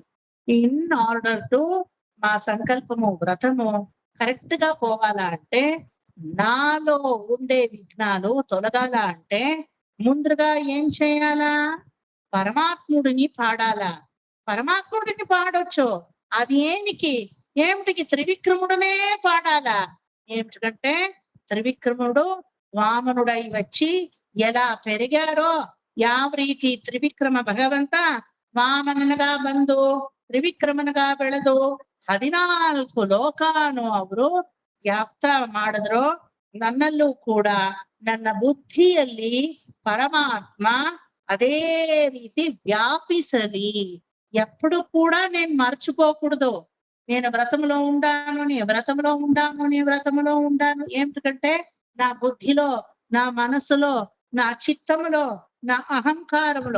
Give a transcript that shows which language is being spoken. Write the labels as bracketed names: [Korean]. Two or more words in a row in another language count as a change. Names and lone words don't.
[English] in order to [Telugu] మా సంకల్పము వ్రతము కరెక్ట్ గా పోవాలా అంటే, నాలో ఉండే విఘ్నాలు తొలగాల అంటే ముందుగా ఏం చేయాలా? పరమాత్ముడిని పాడాలా. పరమాత్ముడిని పాడొచ్చు, అది ఏమిటికి త్రివిక్రముడనే పాడాలా. ఏమిటంటే త్రివిక్రముడు వామనుడై వచ్చి ఎలా పెరిగారో [Kannada] ಯಾವ ರೀತಿ ತ್ರಿವಿಕ್ರಮ ಭಗವಂತ ವಾಮನನಗ ಬಂದು ತ್ರಿವಿಕ್ರಮನಗ ಬೆಳೆದು 14 ಲೋಕಾನು ಅವರು ವ್ಯಾಪ್ತ ಮಾಡಿದ್ರು. ನನ್ನಲ್ಲೂ ಕೂಡ ನನ್ನ ಬುದ್ಧಿಯಲ್ಲಿ ಪರಮಾತ್ಮ [Telugu] అదే రీతి వ్యాపిసలి. ఎప్పుడు కూడా నేను మర్చిపోకూడదు నేను వ్రతంలో ఉండాను. ఏమిటంటే నా బుద్ధిలో, నా మనసులో, నా చిత్తములో, నా అహంకారంలో.